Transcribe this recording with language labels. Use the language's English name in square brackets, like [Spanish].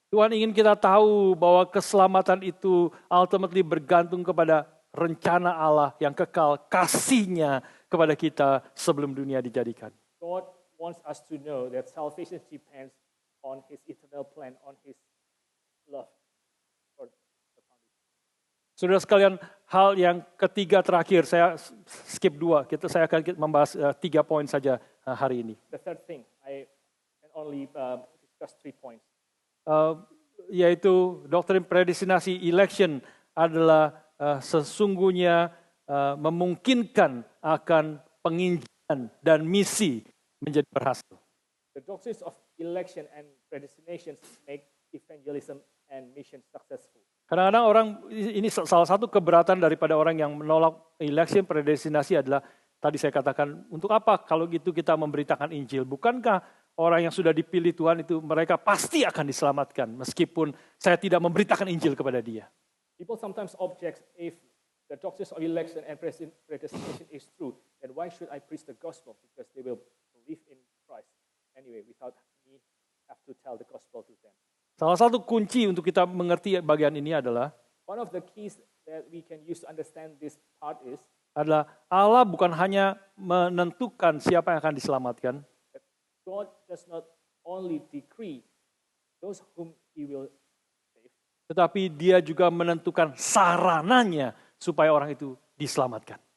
[Indonesian] Tuhan ingin kita tahu bahwa keselamatan itu [English] ultimately [Indonesian] bergantung kepada rencana Allah yang kekal, kasih-Nya kepada kita sebelum dunia dijadikan. [English] God wants us to know that salvation depends on His eternal plan, on His love for the foundation. [Indonesian] Saudara sekalian, hal yang ketiga terakhir, saya skip 2, saya akan membahas 3 poin saja hari ini. [English] The third thing, I can only discuss 3 points. [Indonesian] Yaitu doktrin predestinasi election adalah sesungguhnya memungkinkan akan penginjilan dan misi menjadi berhasil. [English] The doctrines of election and predestination make evangelism and mission successful. [Indonesian] Kadang-kadang orang, ini salah satu keberatan daripada orang yang menolak election predestinasi adalah, tadi saya katakan, untuk apa kalau gitu kita memberitakan Injil? Bukankah orang yang sudah dipilih Tuhan itu mereka pasti akan diselamatkan meskipun saya tidak memberitakan Injil kepada dia? [English] People sometimes object if the doctrines of election and predestination is true, then why should I preach the gospel? Because they will believe in Christ anyway without me have to tell the gospel to them. [Indonesian] Salah satu kunci untuk kita mengerti bagian ini adalah [English] One of the keys that we can use to understand this part is [Indonesian] Allah bukan hanya menentukan siapa yang akan diselamatkan, [English] that God does not only decree those whom He will save, [Indonesian] tetapi Dia juga menentukan sarananya supaya orang itu diselamatkan.